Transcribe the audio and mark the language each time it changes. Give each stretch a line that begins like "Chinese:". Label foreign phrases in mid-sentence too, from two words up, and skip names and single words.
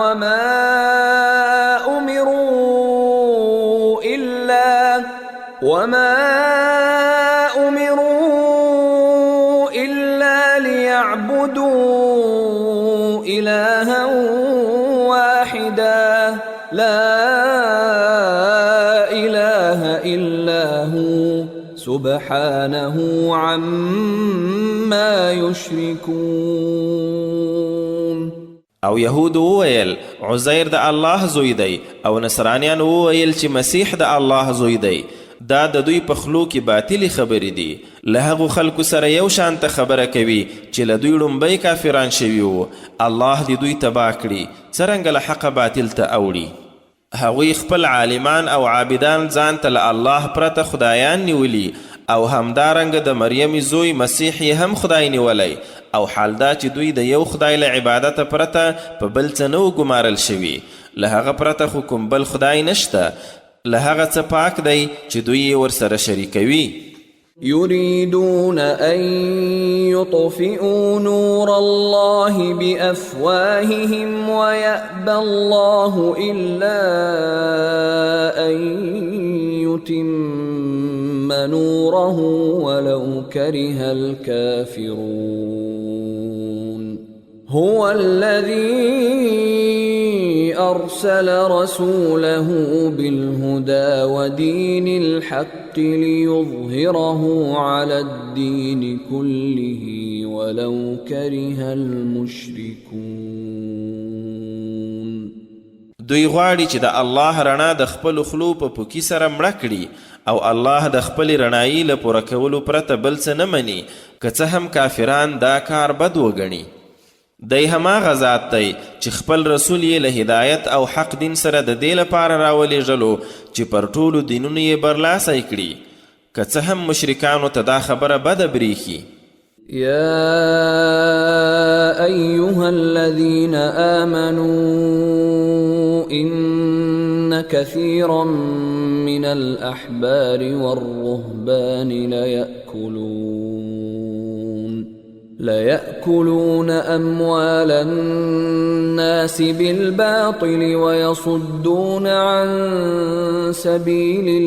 Arabic: وما أمروا إلا ليعبدوا إلها واحدا لا إله إلا هو سبحانه عما يشركون.
Pashto: او یهود وویل عزیر د الله زوی دی او نصرانیان وویل چې مسیح د الله زوی دی. دا د دوی په خلو کې باطلې خبرې دي. له هغو خلکو سره یو شانته خبره کوي چې له دوی لومبی کافران شوي وو. الله دې دوی تباه کړي څرنګه له حقه باطل ته اوړي. هغوی خپل عالمان او عابدان ځان ته له الله پرته خدایان نیولي او همدارنګه د مریم زوی مسیح یې هم خدای نیولی او حال دا چې دوی د یو خدای له عبادته پرته په بل څه نه وګمارل شوي. له هغه پرته خو کوم بل خدای نشته. له هغه څه پاک دی چې دوی یې ورسره شریکوي.
Arabic: يريدون أن يطفئوا نور الله بأفواههم ويأبى الله إلا أن يتم نوره ولو كره الكافرون. هو الذي أرسل رسوله بالهدى ودين الحق ليظهره على الدين كله ولو كره المشركون.
Pashto: دوی غواړي چې د الله رڼا د خپل خلو په پوکي سره مړه کړي او الله د خپل رڼایي له پوره کولو پرته بل څه نه مني که څه هم کافران دا کار بد وګڼي. دی هماغه ذات دی چې خپل رسول یې له هدایت او حق دین سره د دې لپاره راولېږلو چې پر ټولو دینونو یې برلاسی کړي که څه هم مشرکانو ته دا خبره بده بریښي.
Arabic: يا أيها الذين آمنوا إن كثيرا من الأحبار والرهبان ليأكلون أموال الناس بالباطل ويصدون عن سبيل